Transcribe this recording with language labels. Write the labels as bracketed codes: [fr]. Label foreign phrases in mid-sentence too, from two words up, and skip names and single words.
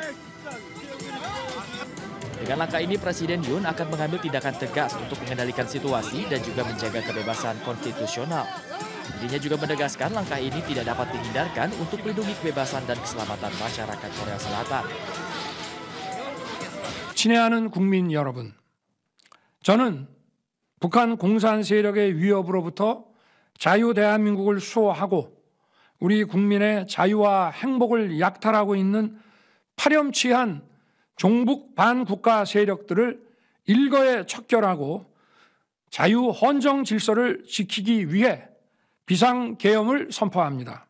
[id] Dengan langkah ini, Presiden Yoon akan mengambil tindakan tegas untuk mengendalikan situasi dan juga menjaga kebebasan konstitusional. Dirinya juga menegaskan langkah ini tidak dapat dihindarkan untuk melindungi kebebasan dan keselamatan masyarakat Korea Selatan. [ko] 친애하는 국민 여러분, 저는 북한 공산 세력의 위협으로부터 자유 대한민국을 수호하고 우리 국민의 자유와 행복을 약탈하고 있는 파렴치한 종북 반국가 세력들을 일거에 척결하고 자유 헌정 질서를 지키기 위해 비상계엄을 선포합니다.